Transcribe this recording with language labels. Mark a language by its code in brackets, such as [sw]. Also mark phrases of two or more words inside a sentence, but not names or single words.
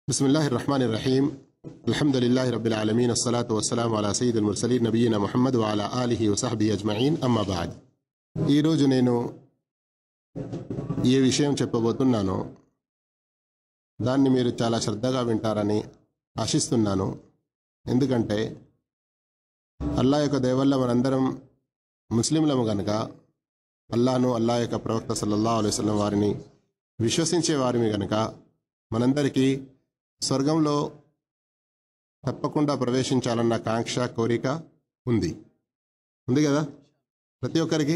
[ar] بسم الله الرحمن الرحيم الحمد لله رب العالمين الصلاة والسلام على سيد المرسلين نبينا محمد وعلى آله وصحبه أجمعين أما بعد. [te] ఈ రోజు నేను ఏ విషయం చెప్పబోతున్నానో దాన్ని మీరు చాలా శ్రద్ధగా వింటారని ఆశిస్తున్నాను. ఎందుకంటే అల్లాహ్ యొక్క దయ వల్ల మనందరం ముస్లింలము గనుక అల్లాహ్ను అల్లాహ్ యొక్క ప్రవక్త [ar] صلى الله عليه وسلم [te] వారిని విశ్వసించే వారిని గనుక మనందరికీ స్వర్గంలో తప్పకుండా ప్రవేశించాలన్న కాంక్ష కోరిక ఉంది కదా ప్రతి ఒక్కరికి.